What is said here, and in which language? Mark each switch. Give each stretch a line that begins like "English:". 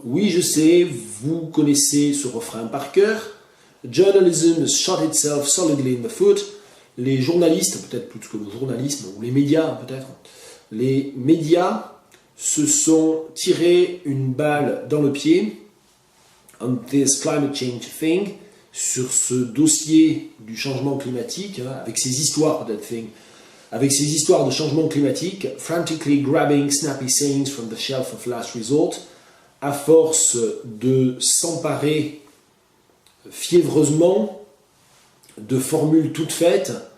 French: Oui, je sais, vous connaissez ce refrain par cœur.
English: Journalism has shot itself solidly in the foot.
French: Les journalistes, peut-être plus que le journalisme, ou les médias peut-être, les médias se sont tirés une balle dans le pied
English: on this climate change thing,
French: sur ce dossier du changement climatique, hein, avec ces histoires peut-être thing, avec ces histoires de changement climatique,
English: frantically grabbing snappy sayings from the shelf of last resort,
French: à force de s'emparer fiévreusement de formules toutes faites,